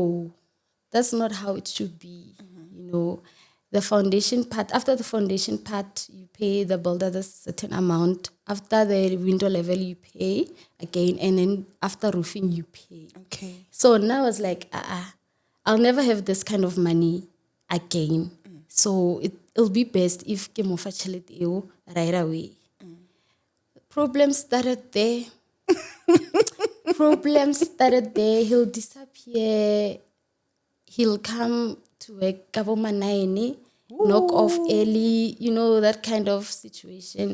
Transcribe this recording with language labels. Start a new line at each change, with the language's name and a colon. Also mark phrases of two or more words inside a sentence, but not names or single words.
English: Kanti, no, that's not how it should be. The foundation part, after the foundation part, you pay the builder the certain amount. After the window level, you pay again. And then after roofing, you pay. Okay. So now I was like, I'll never have this kind of money again. So it'll be best if
Northern Sotho: ke mo fa tšhelete eo
English: right away. Problems started there. He'll disappear. He'll come to work kabo 9, knock off early, that kind of situation.